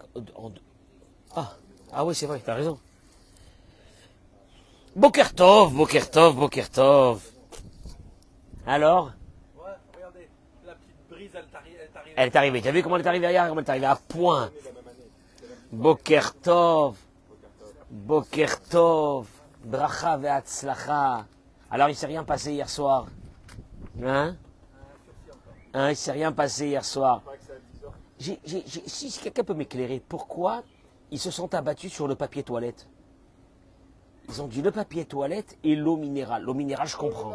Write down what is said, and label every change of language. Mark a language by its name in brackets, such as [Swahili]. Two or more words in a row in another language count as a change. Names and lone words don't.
[French] Ah, ah oui, c'est vrai, t'as raison. [Hebrew] בוקר טוב, בוקר טוב, בוקר טוב. [French] Alors? Ouais, regardez, la petite brise, elle est arrivée. Elle est arrivée. T'as vu comment elle est arrivée hier? Comment elle est arrivée à point? La même année. [Hebrew] בוקר טוב. בוקר טוב. ברכה והצלחה. [French] Alors, il s'est rien passé hier soir. Hein? Hein, il s'est rien passé hier soir. Pas que c'est à 10 heures. Si quelqu'un peut m'éclairer, pourquoi ils se sont abattus sur le papier toilette? Ils ont dit le papier toilette et l'eau minérale. L'eau minérale, je comprends.